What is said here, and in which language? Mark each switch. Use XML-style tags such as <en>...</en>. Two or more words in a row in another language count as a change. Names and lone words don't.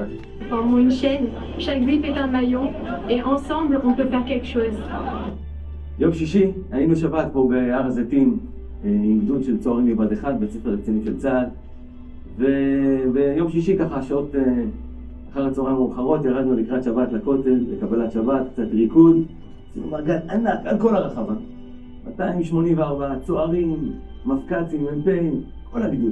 <fr>Formons une chaîne, chaque juif est un maillon, et ensemble on peut faire quelque chose.</fr> <he>יום שישי היינו שבת פה בהר הזיתים עם גדוד של צוערים מבה"ד 1, בית ספר לקצינים של צה"ל, וביום שישי ככה שעות אחר הצהריים מאוחרות ירדנו לקראת שבת לכותל, לקבלת שבת, קצת ריקוד, עשינו מעגל ענק על כל הרחבה, 284 צוערים, מפקצים, מ"פים, כל הגדוד.</he>